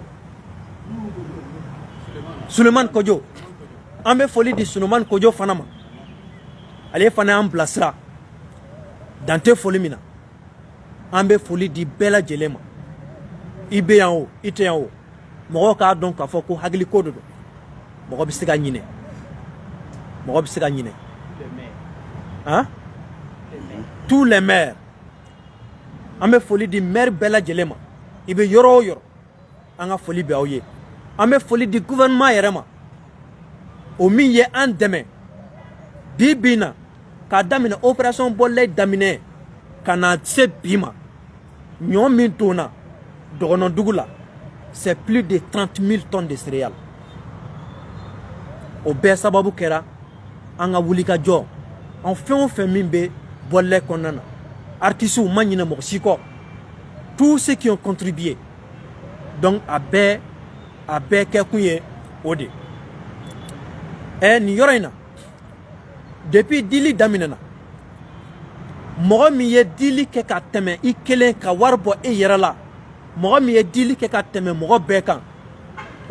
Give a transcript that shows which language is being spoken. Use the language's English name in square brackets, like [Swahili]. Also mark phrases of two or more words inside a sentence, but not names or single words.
[Bambara] Sulemani Kojo an bɛ foli di Sulemani Kojo fana ma ale fana y'an bilasira dan tɛ foli min na an bɛ foli di bɛɛ lajɛlen ma i bɛ yan o i tɛ yan o mɔgɔw k'a dɔn k'a fɔ ko hakiliko de don mɔgɔ bɛ se ka ɲinɛ [French] hein tous les maires [Bambara] an bɛ foli di maire bɛɛ lajɛlen ma i bɛ yɔrɔ o yɔrɔ an ka foli bɛ aw ye an bɛ foli di gouvernement yɛrɛ ma o min ye an dɛmɛ bi bi in na k'a daminɛ opération Bɔlilayi daminɛ ka na se bi ma ɲɔ min donna Dɔgɔnɔdugu la [French] c'est plus de 30 000 tonnes de céréales [Bambara] o bɛɛ sababu kɛra an ka wulikajɔ an fɛn o fɛn min bɛ Bɔlilayi kɔnɔna na artistes ma ɲinɛ mɔgɔ si kɔ [French] tous ceux qui ont contribué donc [Bambara] a bɛɛ kɛ kun ye o de nin yɔrɔ in na depuis dili daminɛna mɔgɔ min ye dili kɛ ka tɛmɛ i kelen ka wari bɔ e yɛrɛ la mɔgɔ min ye dili kɛ ka tɛmɛ mɔgɔ bɛɛ kan o